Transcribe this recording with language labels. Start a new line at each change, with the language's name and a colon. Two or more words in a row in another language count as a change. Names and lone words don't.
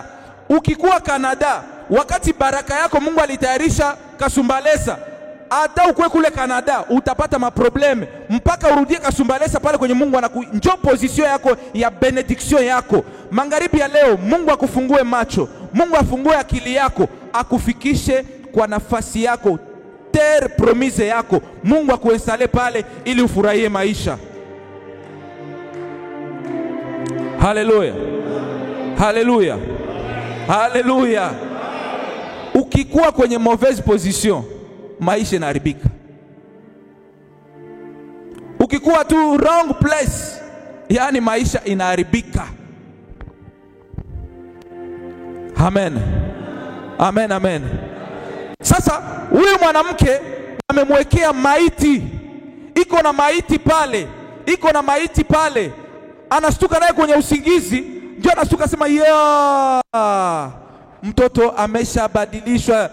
Swahili: Ukikuwa Canada, wakati baraka yako Mungu alitayarisha Kasumbalesa, hata ukue kule Canada utapata maprobleme mpaka urudie Kasumbalesa pale kwenye Mungu njoo position yako ya benediction yako. Magharibi ya leo Mungu akufungue macho, Mungu afungue akili yako, akufikishe kwa nafasi yako,
French: terre promise
Swahili: yako. Mungu akuinstale pale ili ufurahie maisha. Haleluya. Haleluya. Haleluya. Ukikuwa kwenye
French: mauvaise position,
Swahili: maisha inaharibika. Ukikuwa tu
English: wrong place,
Swahili: yani maisha inaharibika. Amen. Amen, amen. Sasa huyu mwanamke amemwekea maiti. Hii iko na maiti pale, iko na maiti pale, anastuka naye kwenye usingizi, ndio anastuka sema mtoto ameshabadilishwa.